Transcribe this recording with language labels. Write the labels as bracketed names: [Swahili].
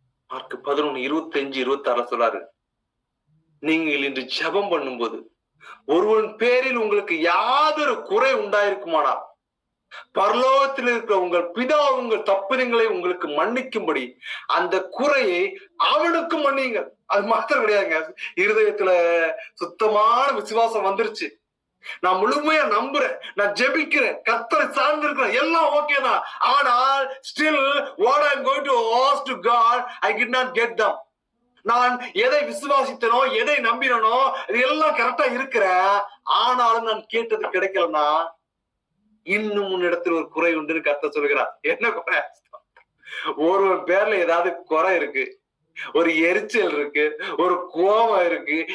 [Tamil] Mark 11:25-26 சொல்றாரு, நீங்கள் இன்று ஜெபம் பண்ணும்போது ஒருவன் பேரில் உங்களுக்கு யாதொரு குறை உண்டாயிருக்குமானா பரலோகத்தில் இருக்கிற உங்கள் பிதா உங்கள் தப்பிதங்களை உங்களுக்கு மன்னிக்கும்படி அந்த குறையை அவனுக்கு மன்னியுங்கள். அது மாத்திரம் கிடையாதுங்க, இருதயத்துல சுத்தமான விசுவாசம் வந்துருச்சு. நான் முழுமையா நம்புறேன், நான் ஜெபிக்கிறேன், கர்த்தரை சார்ந்து இருக்கிறேன், எல்லாம் ஓகே தான். ஆனால் [English] still what I'm going to ask to God, I did not get them. [Tamil] நான் எதை விசுவாசித்தனோ, எதை நம்பினோ, இது எல்லாம் கரெக்டா இருக்கிறேன். ஆனாலும் நான் கேட்டது கிடைக்கலன்னா இன்னும் உன்னிடத்தில் ஒரு குறை உண்டுன்னு கர்த்தர் சொல்கிறார். என்ன குறை? ஒரு பேர்ல ஏதாவது குறை இருக்கு, ஒரு எரிச்சல் இருக்கு, ஒரு கோபம் இருக்கு.